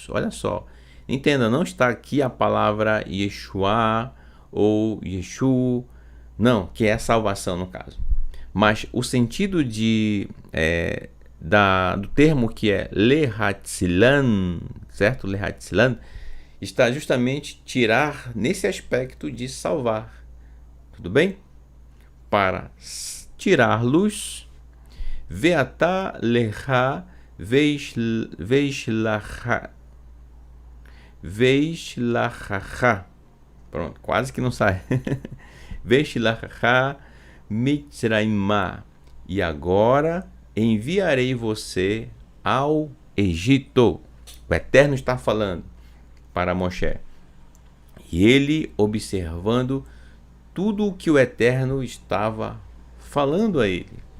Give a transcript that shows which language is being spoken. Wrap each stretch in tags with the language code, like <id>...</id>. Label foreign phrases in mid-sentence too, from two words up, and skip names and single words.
<pt>Olha só, entenda, não está aqui a palavra Yeshua ou Yeshu, não, que é salvação no caso, mas o sentido do termo que é Lehatzilan, certo? Lehatzilan está justamente tirar nesse aspecto de salvar, tudo bem? Para tirar-los,</pt> <he>ועתה לכה ואשלחך,</he> <pt>pronto, quase que não sai.</pt> <he>ואשלחך מצרימה,</he> <pt>e agora enviarei você ao Egito. O Eterno está falando para Moshe, e ele observando tudo o que o Eterno estava falando a ele.</pt>